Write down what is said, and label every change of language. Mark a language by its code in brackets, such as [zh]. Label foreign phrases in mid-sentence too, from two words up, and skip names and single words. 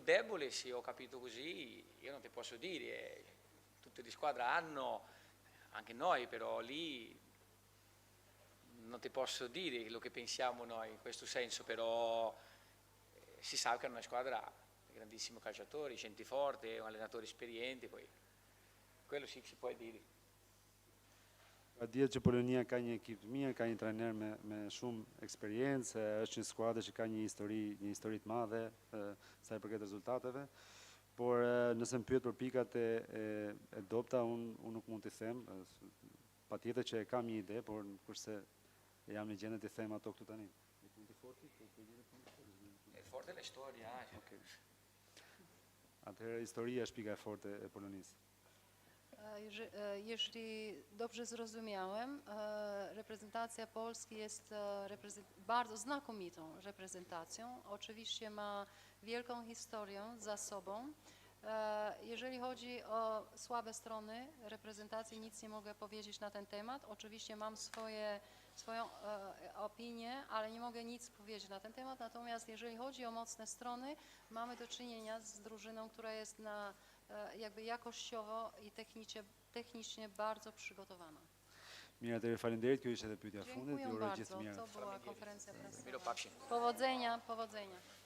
[it] debole, se ho capito così, io non ti posso dire, tutte le squadre hanno, anche noi, però lì non ti posso dire quello che pensiamo noi in questo senso, però si sa che è una squadra di grandissimi calciatori, gente forte, un allenatore esperiente, poi quello sì che si può dire. [sq] Dihet që Polonia ka një ekip të mirë, ka një trajner me shumë eksperiencë, është një skuadër që ka një histori të madhe sa i përket rezultateve, por nëse më pyet për pikat e dobta, unë nuk mund t'i them, patjetër që e kam një ide, por kurse jam në gjendje t'i them ato këtu tani. [it] È forte la storia. Okay. [sq] Atëherë historia është pika e forte e Polonisë. [pl] Jeśli dobrze zrozumiałem, reprezentacja Polski jest bardzo znakomitą reprezentacją. Oczywiście ma wielką historię za sobą. Jeżeli chodzi o słabe strony reprezentacji, nic nie mogę powiedzieć na ten temat. Oczywiście mam swoją opinię, ale nie mogę nic powiedzieć na ten temat. Natomiast jeżeli chodzi o mocne strony, mamy do czynienia z drużyną, która jest jakby jakościowo i technicznie bardzo przygotowana. [sq] Mirë, atëherë faleminderit, kjo ishte edhe pyetja e fundit. [pl] Dziękuję [sq] Ju uroj gjithë [pl] bardzo. [sq] mirë. [pl] To była konferencja prasowa. Miro Papsi. Powodzenia.